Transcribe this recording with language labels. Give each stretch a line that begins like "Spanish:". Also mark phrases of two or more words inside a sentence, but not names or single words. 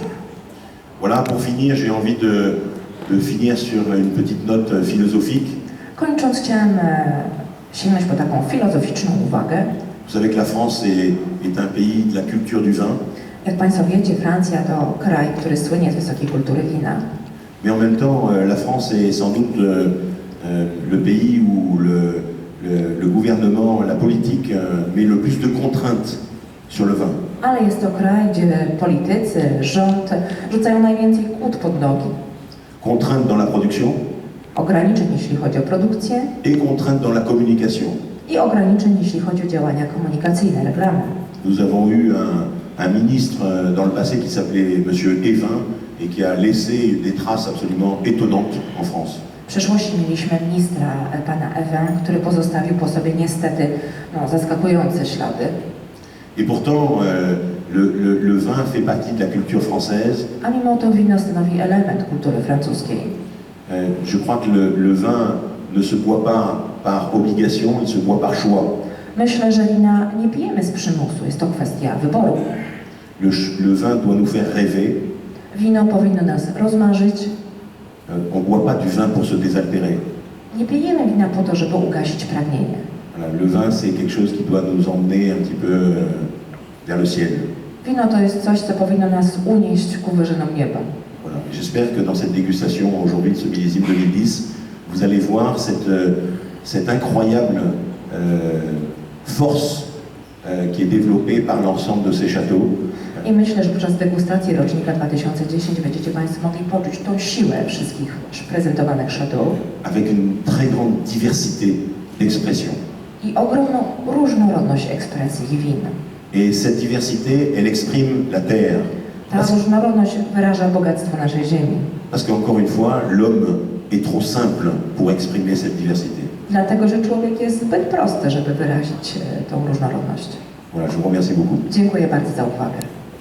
French: Voilà, pour finir, j'ai envie de finir sur une petite note philosophique.
Polish: Kończąc, chciałem sięgnąć po taką filozoficzną uwagę.
French: Vous savez que la France est un pays de la culture du vin,
Polish: Jak Państwo wiecie, Francja to kraj, który słynie z wysokiej kultury wina.
French: mais en même temps, la France est sans doute le pays où le gouvernement, la politique met le plus de contraintes sur le vin.
Polish: Ale jest to kraj, gdzie politycy, rząd rzucają najwięcej kłód pod nogi.
French: Contraintes dans la production
Polish: Ograniczeń, jeśli chodzi o produkcję
French: et contraintes dans la communication.
Polish: i ograniczeń, jeśli chodzi o działania komunikacyjne, reklamy.
French: Nous avons eu un ministre dans le passé qui s'appelait Monsieur Evin et qui a laissé des traces absolument étonnantes en France.
Polish: W przeszłości mieliśmy ministra, pana Ewę, który pozostawił po sobie niestety zaskakujące ślady.
French: Et pourtant, le vin fait partie de la culture française.
Polish: A mimo to wino stanowi element kultury francuskiej.
French: Je crois que le vin ne se boit pas par obligation, il se boit par choix.
Polish: Myślę, że wina nie pijemy z przymusu, jest to kwestia wyboru.
French: Le vin doit nous faire rêver.
Polish: Wino powinno nas rozmarzyć.
French: On ne boit pas du vin pour se désaltérer.
Polish: Nie pijemy wina po to, żeby ugasić pragnienie.
French: Voilà, le vin, c'est quelque chose qui doit nous emmener un petit peu vers le ciel.
Polish: Wino to jest coś, co powinno nas unieść ku wyżynom nieba.
French: Voilà. J'espère que dans cette dégustation aujourd'hui de ce millésime 2010, vous allez voir cette incroyable force qui est développée par l'ensemble de ces châteaux.
Polish: I myślę, że podczas degustacji rocznika 2010 będziecie Państwo mogli poczuć tą siłę wszystkich prezentowanych chateaux.
French: Avec une très grande diversité d'expressions.
Polish: I ogromną różnorodność ekspresji win.
French: Et cette diversité, elle exprime la terre.
Polish: Ta różnorodność wyraża bogactwo naszej ziemi.
French: Parce qu'encore une fois, l'homme est trop simple pour exprimer cette diversité.
Polish: dlatego że człowiek jest zbyt prosty, żeby wyrazić tą różnorodność.
French: Voilà, je vous remercie beaucoup.
Polish: Dziękuję bardzo za uwagę.